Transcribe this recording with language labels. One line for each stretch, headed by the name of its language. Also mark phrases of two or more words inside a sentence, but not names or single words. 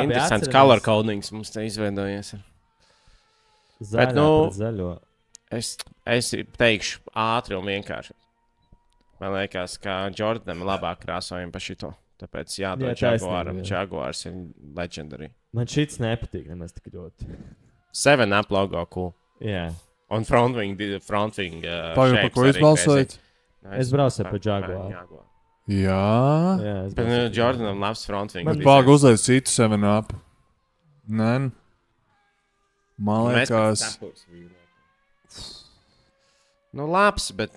Latvian: interesants
English: color codings
Latvian: mums te izveidojies. Zaļo. Es teikšu ātri un vienkārši. Man liekas, ka Jordanam ir labāk krāsojumi pa šito. Tāpēc jādod Jaguaram. Jaguars ir legendary. Man šits nepatīk nemaz tik ļoti.
English: 7-up logo cool.
Latvian: Jā. Un frontwing pa ko jūs balsojat? Es braucu par Jaguaru. Jā. Bet Jordanam labs frontwing. Bet pāk uzliec citu 7-up. Nē. Man liekas... labs, bet...